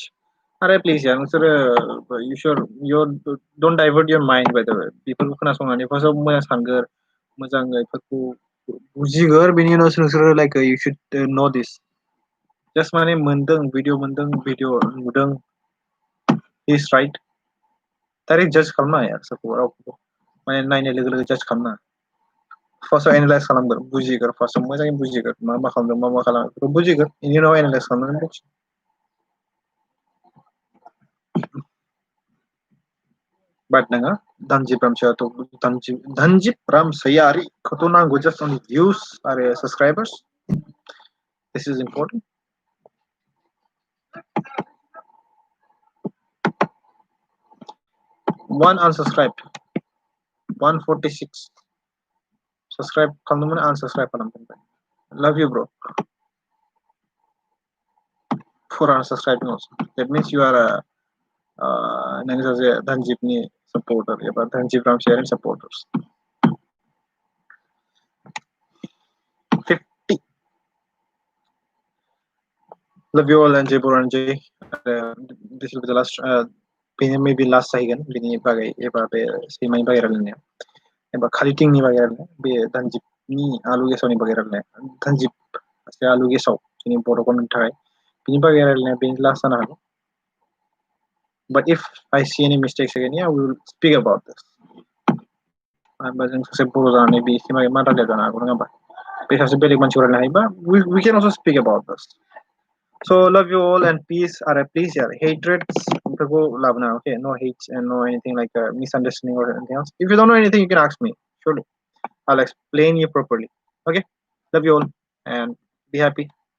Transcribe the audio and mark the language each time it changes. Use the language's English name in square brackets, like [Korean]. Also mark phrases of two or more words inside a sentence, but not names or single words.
[English] Alright, please yeah you sure you don't divert your mind by the way people [Bodo] खोनासंनानै फार्स्टआव मोजां सानगोर मोजाङै बेफोरखौ बुजिगोर बेनि उनाव नोंसोरो [English] like you should know this just [Bodo] माने मोनदों भिडिअ नुदों [English] is right [Bodo] डाइरेक्ट जज खालामनो हाया सोरखौबा रावखौबो माने नायनाय लोगो लोगो जाज खालामनो फार्स्टआव एनालाइज खालामगोन बुजिगोन फार्स्टआव मोजाङै बुजिगोन मा खालामदों मा खालामो बेखौ बुजिगोन बेनि उनाव एनालाइज खालामनानै बखिगोन बाट नोङो धनजिब रामसैयारिखौथ' नांगौ [English] just only views [Bodo] आरो [English] subscribers this is important one unsubscribed 146 subscribe खालामदोंमोन unsubscribe खालामदोंमोन love you bro for unsubscribing also that means you are a [Bodo] नों सासे धनजिबनि [English] supporter एबा धनजिब रामसैयारिनि supporters 50 love you all and Jay Boran Jay this will be the last [Bodo] बेनो [English] maybe last [Bodo] जाहैगोन बिनि बागै एबा बे सैमानि बागै रायलायनाया एबा खालिथिंनि बागै रायलायनाय बे दानजिबनि आलु गेसावनि बागै रायलायनाय दानजिब आलु गेसाव जोंनि बर' गभर्नमेन्टनि थाखाय बिनि बागै रायलायनाया बेनो लास्ट जानो हागौ [English] but if I see any mistakes again yeah we will speak about this [Bodo] होनबा जों सासे बर' जानानै बे एसे मा रायलाया जानो हागौ नङा होमबा बे सासे बेलेग मानसिखौ रायलायनो हायोबा [English] we can also speak about this so love you all and peace आरो please yeah hatreds [Bodo] बेफोरखौ लाबोना [English] okay no hates and no anything like misunderstanding or anything else if you don't know anything you can ask me surely I'll explain you properly okay love you all and be happy